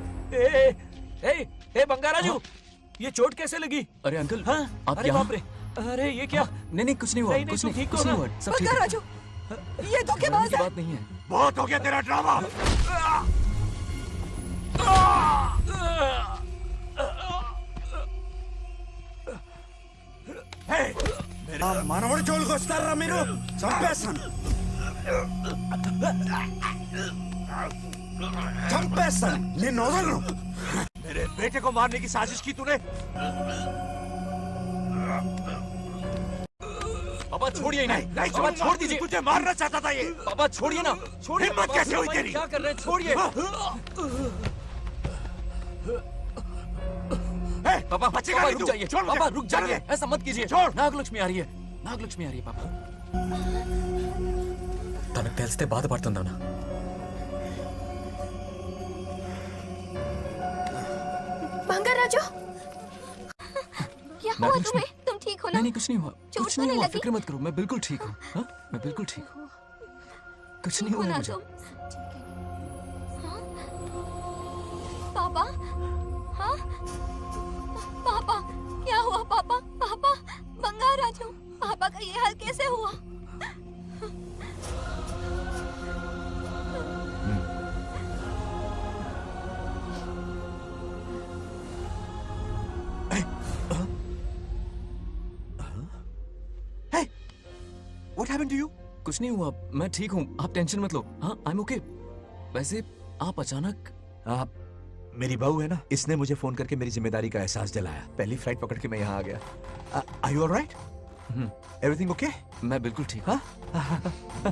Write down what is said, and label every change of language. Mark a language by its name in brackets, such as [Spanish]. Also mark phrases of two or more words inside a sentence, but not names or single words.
[Hindi] ए बंगाराजू, ये चोट कैसे लगी? अरे अंकल, हाँ? आप अरे यहाँ? बाप रे, अरे ये क्या? नहीं कुछ नहीं हुआ, नहीं, कुछ तुम नहीं, ठीक कुछ हो नहीं ना? हुआ, सब ठीक है। राजू, ये धोखेबाज की है। बात नहीं है। बहुत हो गया तेरा ड्रामा। [Telugu] మనవడి జోలికి వస్తారా మీరు? చంపేస్తాను, చంపేస్తాను, నిన్ను వదలను. [Hindi] मेरे बेटे को मारने की साजिश की तूने? पापा छोड़िए ना, नहीं पापा छोड़ दीजिए। तुझे मारना चाहता था ये। पापा छोड़िए ना, छोड़िए। हिम्मत पापा, कैसे हुई पापा, तेरी? क्या कर रहे हैं? छोड़िए। पापा बचेगा पापा नहीं रुक तू। जाइए, छोड़ मुझे। पापा रुक जाइए, चल। ऐसा मत कीजिए। छोड़। नागलक्ष्मी आ रही है, नागलक्ष्मी आ रही है पापा। [Telugu] తనకు తెలిస్తే బాధపడుతుందన్నా. [Hindi] बंगाराजू, क्या हुआ नागलक्ष्मी। तुम्हें? तुम ठीक हो ना? नहीं कुछ नहीं हुआ, चोट कुछ तो नहीं नहीं हुआ, लगी? फिक्र मत करो, मैं बिल्कुल ठीक हूँ। हाँ? मैं बिल्कुल ठीक हूँ, कुछ नहीं हो हुआ ना मुझे। तुम? हाँ? पापा, हाँ? पापा, क्या हुआ पापा? पापा, बंगाराजू, पापा का ये हाल कैसे हुआ? [English] What happened to you? [Hindi] कुछ नहीं हुआ, मैं ठीक हूँ, आप टेंशन मत लो। हाँ, [English] I am okay. [Hindi] वैसे आप अचानक मेरी बहू है ना, इसने मुझे फोन करके मेरी जिम्मेदारी का एहसास दिलाया। पहली फ्लाइट पकड़ के मैं यहाँ आ गया। [English] Are you alright? Everything okay? [Hindi] मैं बिल्कुल ठीक।